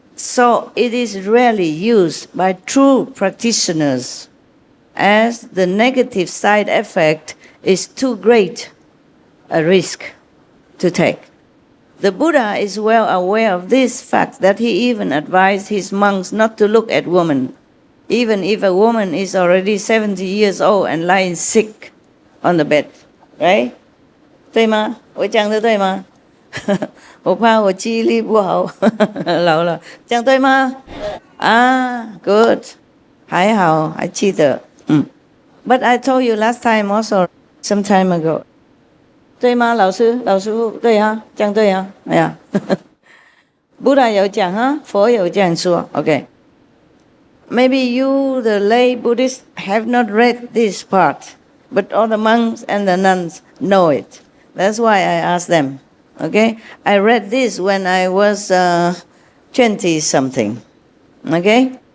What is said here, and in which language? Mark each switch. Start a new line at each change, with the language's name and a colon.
English: So it is rarely used by true practitioners, as the negative side effect is too great a risk to take. The Buddha is well aware of this fact that he even advised his monks not to look at women, even if a woman is already 70 years old and lying sick on the bed, right?
Chinese: 对吗？我讲的对吗？我怕我记忆力不好，老了，讲对吗？啊 ，good， 还好，还记得。
English: But I told you last time also, some time ago.
Chinese: 对吗，老师傅？对啊，讲对啊。哎呀，Buddha 有讲啊，佛有这样说。
English: Okay. Maybe you, the lay Buddhists, have not read this part, but all the monks and the nuns know it. That's why I asked them. Okay? I read this when I was 20-something. Okay?